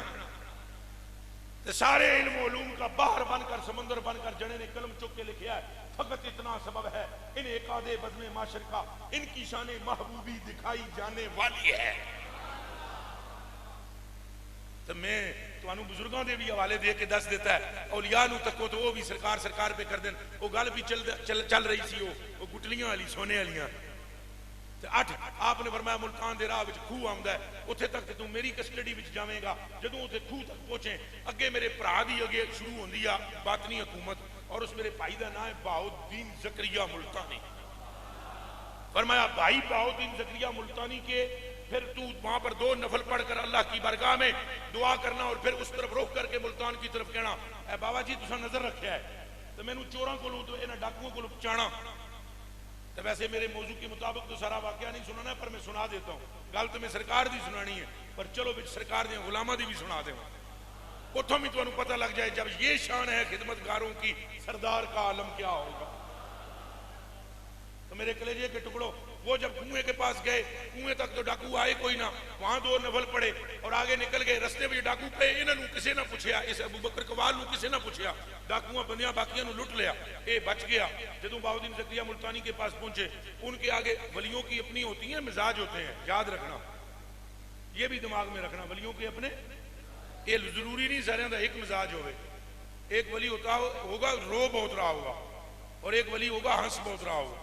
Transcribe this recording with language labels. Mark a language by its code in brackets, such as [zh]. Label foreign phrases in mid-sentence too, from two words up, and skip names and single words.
[ur] تو سارے علم و علوم کا بحر بن کر، سمندر بن کر [pa] جنے نے قلم چک کے لکھیا ہے [ur] فقط اتنا سبب ہے انعقاد بزم معاشر کا، ان کی شان محبوبی دکھائی جانے والی ہے۔ [pa] تو میں تو انو بزرگاں دے بھی حوالے دے کے دس دیتا ہے، اولیاء نو تکو تو وہ بھی سرکار پہ کر دین، وہ گل بھی چل رہی سی، وہ گٹلیاں والی سونے والیاں۔ اٹھ آپ نے فرمایا ملتان دے راہ وچ کھوہ آندا ہے، اتھے تک تے تو میری کسٹڈی وچ جاویں گا، جدوں اتھے کھوہ تک پہنچے اگے میرے بھرا دی اگے شروع ہوندی آ باطنی حکومت، اور اس میرے بھائی دا نام ہے بہاؤالدین زکریا ملتانی۔ [ur] فرمایا بھائی بہاؤالدین زکریا ملتانی کے پھر تو وہاں پر 2 نفل پڑھ کر اللہ کی بارگاہ میں دعا کرنا، اور پھر اس طرف رخ کر کے ملتان کی طرف کہنا [pa] اے بابا جی تساں نظر رکھیا ہے تو مینوں چوراں کولوں تو انہاں ڈاکوؤں کولوں بچانا۔ [ur] تو ویسے میرے موضوع کے مطابق تو سارا واقعہ نہیں سنانا ہے، پر میں سنا دیتا ہوں، [pa] گل تو میں سرکار دی سنانی ہے، پر چلو بچ سرکار دے غلاماں دی بھی سنا دیں، اتھوں بھی تانوں پتہ لگ جائے [ur] جب یہ شان ہے خدمت گاروں کی، سردار کا عالم کیا ہوگا۔ تو میرے کلیجے کے ٹکڑوں، وہ جب کنویں کے پاس گئے, کنویں تک تو ڈاکو آئے کوئی نہ, وہاں 2 نفل پڑے اور آگے نکل گئے. [pa] رستے میں ڈاکو پہ انہوں کسے نہ پوچھیا, اس ابو بکر قوال نو کسے نہ پوچھیا, ڈاکوؤں بندیاں باقیاں نو لٹ لیا, اے بچ گیا. [ur] جدوں بہاؤالدین زکریا ملتانی کے پاس پہنچے, ان کے آگے ولیوں کی اپنی ہوتی ہیں مزاج ہوتے ہیں, یاد رکھنا, یہ بھی دماغ میں رکھنا, ولیوں کے اپنے, یہ ضروری نہیں سارے دا ایک مزاج ہوئے. ایک ولی ہوگا رو بہت رہا ہوگا, اور ایک ولی ہوگا ہنس بہت رہا ہوگا.